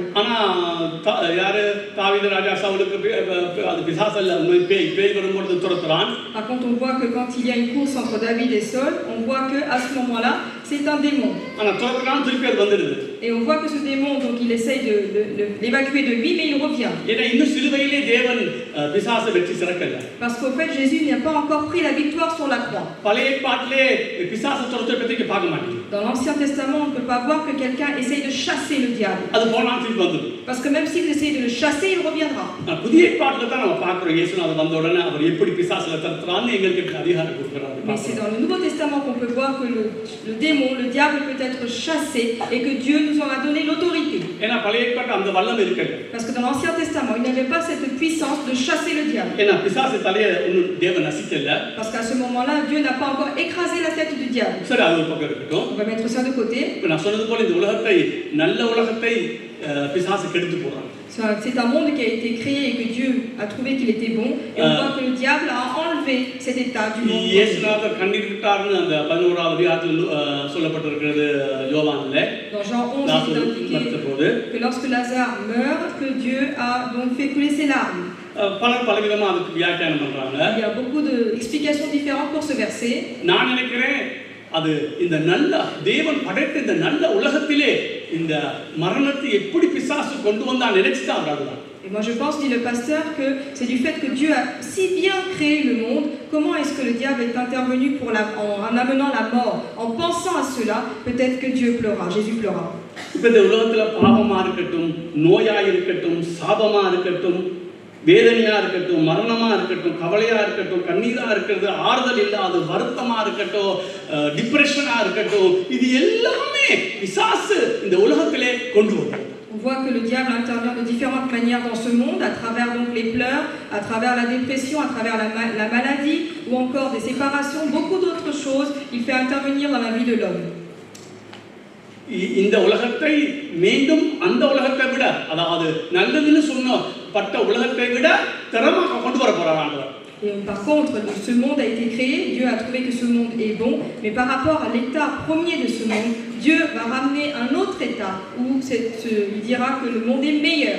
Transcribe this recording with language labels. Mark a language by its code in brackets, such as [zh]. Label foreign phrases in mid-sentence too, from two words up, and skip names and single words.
[ta] ஆனா யாரு தாவீது ராஜா சவுலுக்கு அது பிசாசல்ல, பேய் வரும்போது துரத்துறான். [fr] Par contre, on voit que quand il y a une course entre David et Saul, on voit que à ce moment-là, c'est un démon. [ta] ஆனா துரத்துறான், திருப்பி அது வந்துடுது. [fr] Et on voit que ce démon, donc il essaye de l'évacuer de lui, mais il revient. [ta] ஏன்னா இன்னும் சிலுவையிலே தேவன் பிசாசை வெற்றி சிறக்கல. [fr] Parce qu'au fait, Jésus n'a pas encore pris la victoire sur la croix. [ta] பழைய ஏற்பாட்டிலே பிசாசை துரத்துறத பத்தி பார்க்க மாட்டீங்க. [fr] Dans l'Ancien Testament, on ne peut pas voir que quelqu'un essaye de chasser le diable. [ta] அது போனாலும் திருப்பி வந்துடும். [fr] Parce que même si vous essayez de le chasser, il reviendra. [ta] புதிய ஏற்பாட்டில தான் நம்ம பார்க்கிறோம், இயேசுநாதர் வந்த உடனே அவர் எப்படி பிசாசுல துரத்துறான்னு எங்களுக்கு அதிகாரம் கொடுக்கிறார். [fr] Mais c'est dans le Nouveau Testament qu'on peut voir que le démon, le diable peut être chassé et que Dieu nous en a donné l'autorité. [ta] ஏன்னா பழைய ஏற்பாட்டு அந்த வல்லம் இருக்கல. [fr] Parce que dans l'Ancien Testament, il n'avait pas cette puissance de chasser le diable. [ta] ஏன்னா பிசாசு தலையை இன்னும் தேவன் நசிக்கல. [fr] Parce qu'à ce moment-là, Dieu n'a pas encore écrasé la tête du diable. [ta] சரி, அது ஒரு பக்கம் இருக்கட்டும். [fr] On va mettre ça de côté. [ta] இப்ப நான் சொன்னது போல இந்த உலகத்தை, நல்ல உலகத்தை பிசாசு கெடுத்து போறான். [fr] C'est un monde qui a été créé et que Dieu a trouvé qu'il était bon. Et on voit que le diable a enlevé cet état du monde. [ta] இயேசுநாதர் கண்ணீர் விட்டார்னு அந்த 11ஆம் அதிகாரத்தில் சொல்லப்பட்டிருக்கிறது யோவான்ல. [fr] Dans Jean 11, il est indiqué que lorsque Lazare meurt, que Dieu a donc fait couler ses larmes. [ta] பலவிதமா அதுக்கு வியாக்கியானம் பண்றாங்க. [fr] Il y a beaucoup d'explications différentes pour ce verset. [ta] நான் நினைக்கிறேன் அது இந்த நல்ல தேவன் படைத்த இந்த நல்ல உலகத்திலே இந்த மரணத்தை எப்படி பிசாசு கொண்டு வந்தா நினைச்சுதான் அவர் அதுதான். [fr] Et Et moi je pense, dit le pasteur, que c'est du fait que Dieu a si bien créé le monde, comment est-ce que le diable est intervenu en amenant la mort, en pensant à cela, peut-être que Dieu pleura, Jésus pleura. [ta] இப்போ இந்த உலகத்தில் பாவமாக இருக்கட்டும், நோயாக இருக்கட்டும், சாபமாக இருக்கட்டும், வேதனையாக இருக்கட்டும், மரணமாக இருக்கட்டும், கவலையாக இருக்கட்டும், கண்ணீராக இருக்கிறது, ஆறுதல் இல்லாத வருத்தமாக இருக்கட்டும், டிப்ரெஷனாக இருக்கட்டும், இது எல்லாமே பிசாசு இந்த உலகத்திலே கொண்டு வரும். [fr] On voit que le diable intervient de différentes manières dans ce monde, à travers donc les pleurs, à travers la dépression, à travers la maladie, ou encore des séparations, beaucoup d'autres choses. Il fait intervenir dans la vie de l'homme. [ta] இந்த உலகத்தை மீண்டும் அந்த உலகத்தை விட, அதாவது நல்லதுன்னு சொன்னப்பட்ட உலகத்தை விட திறமாக கொண்டு வர போறார் ஆண்டவர். [fr] Et par contre, ce monde a été créé, Dieu a trouvé que ce monde est bon, mais par rapport à l'état premier de ce monde, Dieu va ramener un autre état où il dira que le monde est meilleur.